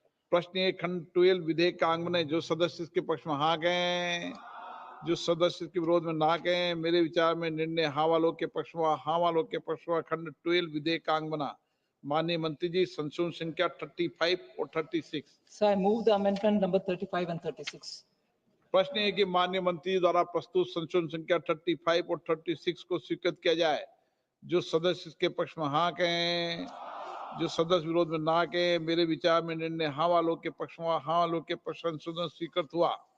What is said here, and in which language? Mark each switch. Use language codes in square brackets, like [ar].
[hi] प्रश्न है खंड 12 विधेयक का अंग बने। जो सदस्य इसके पक्ष में हाँ कहें, जो सदस्य के विरोध में ना कहें। मेरे विचार में निर्णय हाँ वालों के पक्ष में, हाँ वालों के पक्ष में खंड 12 विधेयक का अंग बना। माननीय मंत्री जी, संशोधन संख्या 35 और 36। [en] So I move the amendment number 35 and 36. [hi] प्रश्न है कि माननीय मंत्री द्वारा प्रस्तुत संशोधन संख्या 35 और 36 को स्वीकृत किया जाए। जो सदस्य इसके पक्ष में हाँ कहें, जो सदस्य विरोध में ना कहें। मेरे विचार में निर्णय हाँ वालों के पक्ष में, हाँ वालों के पक्ष संशोधन स्वीकृत हुआ।